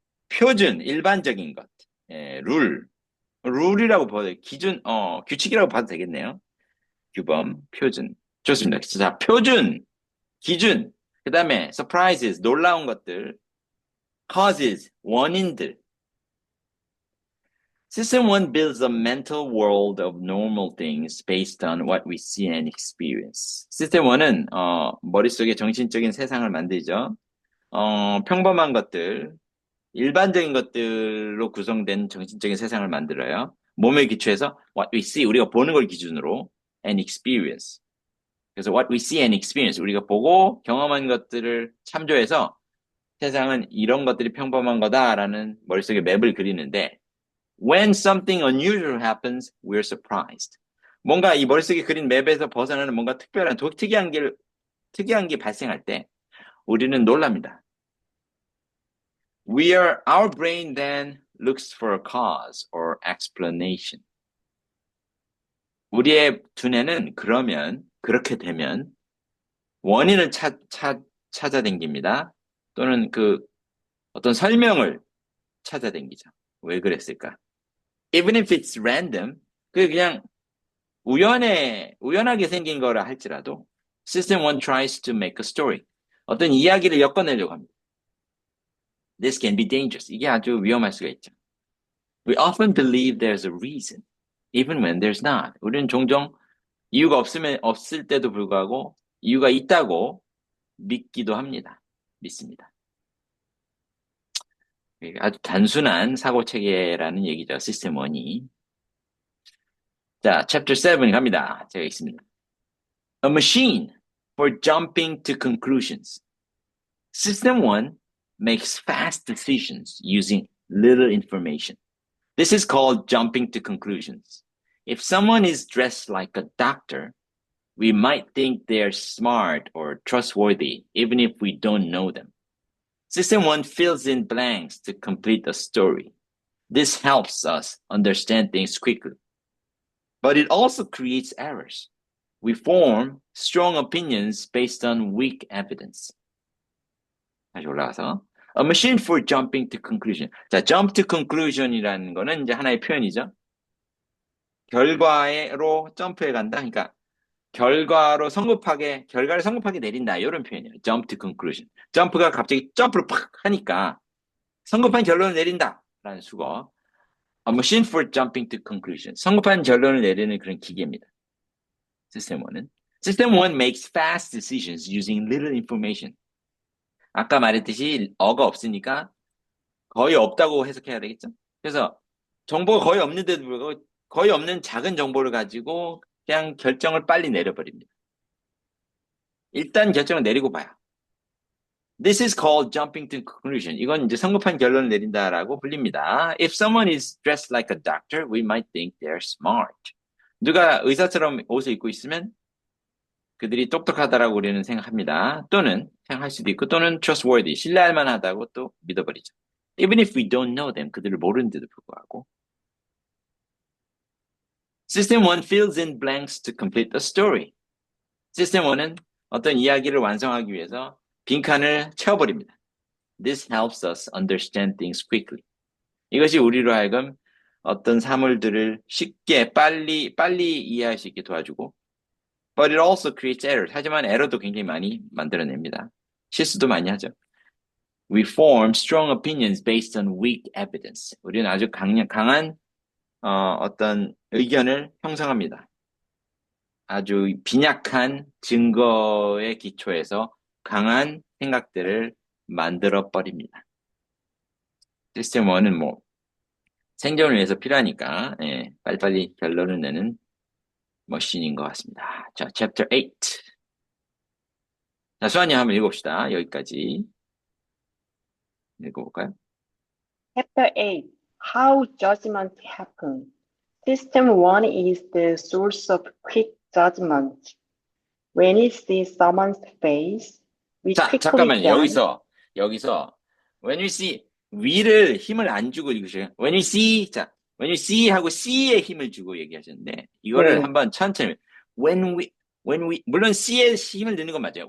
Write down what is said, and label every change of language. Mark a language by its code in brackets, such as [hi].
[ko] 표준, 일반적인 것, 룰, 룰이라고 봐도, 기준, 규칙이라고 봐도 되겠네요. 규범, 표준. 좋습니다. 자, 표준, 기준, 그 다음에 surprises, 놀라운 것들, causes, 원인들. [en] System 1 builds a mental world of normal things based on what we see and experience. [ko] System 1은 머릿속에 정신적인 세상을 만들죠. 평범한 것들, 일반적인 것들로 구성된 정신적인 세상을 만들어요. 몸에 기초해서 [en] what we see, [ko] 우리가 보는 걸 기준으로 [en] and experience. [ko] 그래서 [en] what we see and experience, [ko] 우리가 보고 경험한 것들을 참조해서 세상은 이런 것들이 평범한 거다라는 머릿속에 맵을 그리는데 [en] when something unusual happens, we're surprised. [ko] 뭔가 이 머릿속에 그린 맵에서 벗어나는 뭔가 특별한, 특이한 게 발생할 때 우리는 놀랍니다. [en] Our brain then looks for a cause or explanation. [ko] 우리의 두뇌는 그렇게 되면 원인을 찾아댕깁니다. 또는 어떤 설명을 찾아댕기죠. 왜 그랬을까? [en] Even if it's random, [ko] 그냥 우연하게 생긴 거라 할지라도 [en] System 1 tries to make a story. [ko] 어떤 이야기를 엮어내려고 합니다. [en] This can be dangerous. [ko] 이게 아주 위험할 수가 있죠. [en] We often believe there's a reason, even when there's not. [ko] 우리는 종종 이유가 없을 때도 불구하고 이유가 있다고 믿기도 합니다. 믿습니다. 아주 단순한 사고 체계라는 얘기죠. 시스템 1이. 자, 챕터 7 갑니다. 제가 있습니다. [en] A machine for jumping to conclusions. System 1 makes fast decisions using little information. This is called jumping to conclusions. If someone is dressed like a doctor, we might think they're smart or trustworthy, even if we don't know them. System 1 fills in blanks to complete a story. This helps us understand things quickly. But it also creates errors. We form strong opinions based on weak evidence. [ko] 다시 올라가서. [en] A machine for jumping to conclusion. [ko] 자, [en] jump to conclusion [ko] 이라는 거는 이제 하나의 표현이죠. 결과로 점프해 간다. 그러니까 결과를 성급하게 내린다. 이런 표현이에요. [en] jump to conclusion. [ko] 점프가 갑자기 점프를 팍 하니까 성급한 결론을 내린다. 라는 수거. [en] A machine for jumping to conclusion. [ko] 성급한 결론을 내리는 그런 기계입니다. 시스템 1은. [en] System 1 makes fast decisions using little information. [ko] 아까 말했듯이 어가 없으니까 거의 없다고 해석해야 되겠죠? 그래서 정보가 거의 없는데도 불구하고 거의 없는 작은 정보를 가지고 그냥 결정을 빨리 내려버립니다. 일단 결정을 내리고 봐요. [en] This is called jumping to conclusion. [ko] 이건 이제 성급한 결론을 내린다라고 불립니다. [en] If someone is dressed like a doctor, we might think they're smart. [ko] 누가 의사처럼 옷을 입고 있으면 그들이 똑똑하다라고 우리는 생각합니다. 또는 생각할 수도 있고 또는 trustworthy, 신뢰할 만하다고 또 믿어버리죠. [en] Even if we don't know them, [ko] 그들을 모르는데도 불구하고. [en] System 1 fills in blanks to complete the story. [ko] System 1은 어떤 이야기를 완성하기 위해서 빈칸을 채워버립니다. [en] This helps us understand things quickly. [ko] 이것이 우리로 하여금 어떤 사물들을 쉽게 빨리 이해할 수 있게 도와주고 [en] But it also creates errors. [ko] 하지만 에러도 굉장히 많이 만들어냅니다. 실수도 많이 하죠. [en] We form strong opinions based on weak evidence. [ko] 우리는 아주 강한 어떤 의견을 형성합니다. 아주 빈약한 증거의 기초에서 강한 생각들을 만들어 버립니다. 시스템 1은 뭐 생존을 위해서 필요하니까 빨리빨리 결론을 내는 머신인 것 같습니다. 자, chapter 8. 자, 수환이 한번 읽어봅시다. 여기까지 읽어볼까요? [en] Chapter 8. How judgment happen. System 1 is the source of quick judgment. When we see someone's face, we [ko] 자, [en] quickly [ko] 잠깐만요. [en] guess. [ko] 여기서 [en] when you see [ko] 위를 힘을 안 주고 읽으셔요. [en] when you see when you see [ko] 하고 see에 힘을 주고 얘기하셨는데 이거를 네. 한번 천천히 [en] when we [ko] 물론 see에 힘을 넣는 건 맞아요.